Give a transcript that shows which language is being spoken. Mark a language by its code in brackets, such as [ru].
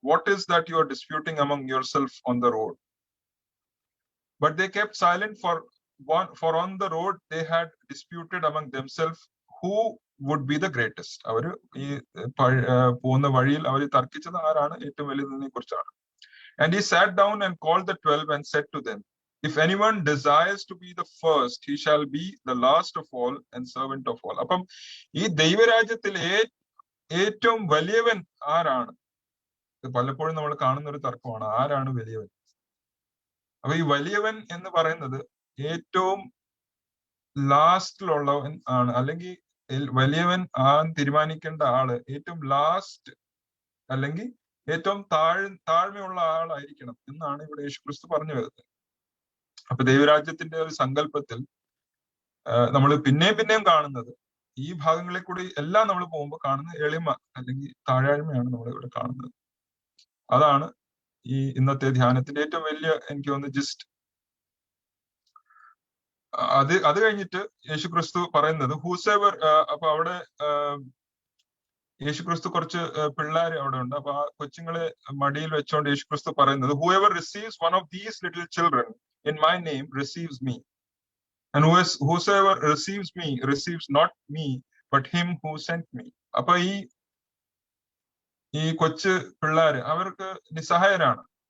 [en] What is that you are disputing among yourself on the road? But they kept silent for on the road they had disputed among themselves who would be the greatest. [ml] അവര് ഈ പോകുന്ന വഴിയിൽ അവർ തർക്കിച്ചത് ആരാണ് ഏറ്റവും വലുതിനെ കുറിച്ചാണ്. [en] And he sat down and called the 12 and said to them, if anyone desires to be the first, he shall be the last of all and servant of all. [ml] അപ്പം ഈ ദൈവരാജ്യത്തിൽ ഏറ്റവും വലിയവൻ ആരാണ്? പലപ്പോഴും നമ്മൾ കാണുന്ന ഒരു തർക്കമാണ്, ആരാണ് വലിയവൻ? അപ്പൊ ഈ വലിയവൻ എന്ന് പറയുന്നത് ഏറ്റവും ലാസ്റ്റിലുള്ളവൻ ആണ്, അല്ലെങ്കിൽ വലിയവൻ തീരുമാനിക്കേണ്ട ആള് ഏറ്റവും ലാസ്റ്റ് അല്ലെങ്കിൽ ഏറ്റവും താഴ്മയുള്ള ആളായിരിക്കണം എന്നാണ് ഇവിടെ യേശുക്രിസ്തു പറഞ്ഞു വരുന്നത്. അപ്പൊ ദൈവരാജ്യത്തിന്റെ ഒരു സങ്കല്പത്തിൽ നമ്മൾ പിന്നെയും കാണുന്നത്, ഈ ഭാഗങ്ങളിൽ കൂടി എല്ലാം നമ്മൾ പോകുമ്പോൾ കാണുന്ന എളിമ അല്ലെങ്കിൽ താഴ്മയാണ് നമ്മൾ ഇവിടെ കാണുന്നത്. അതാണ് ഈ ഇന്നത്തെ ധ്യാനത്തിന്റെ ഏറ്റവും വലിയ, എനിക്ക് തോന്നുന്നു, ജിസ്റ്റ്. അത് കഴിഞ്ഞിട്ട് യേശുക്രിസ്തു പറയുന്നത് ഹൂസെവർ, അപ്പൊ അവിടെ യേശുക്രിസ്തു കുറച്ച് പിള്ളേർ അവിടെ ഉണ്ട്. അപ്പൊ ആ കൊച്ചുങ്ങളെ മടിയിൽ വെച്ചുകൊണ്ട് യേശുക്രിസ്തു പറയുന്നത്, [en] whoever receives one of these little children in my name receives me, and whosoever receives me receives not me but him who sent me. [ml] അപ്പൊ ഈ കൊച്ചു പിള്ളേര് അവർക്ക് നിസ്സഹായരാണ്.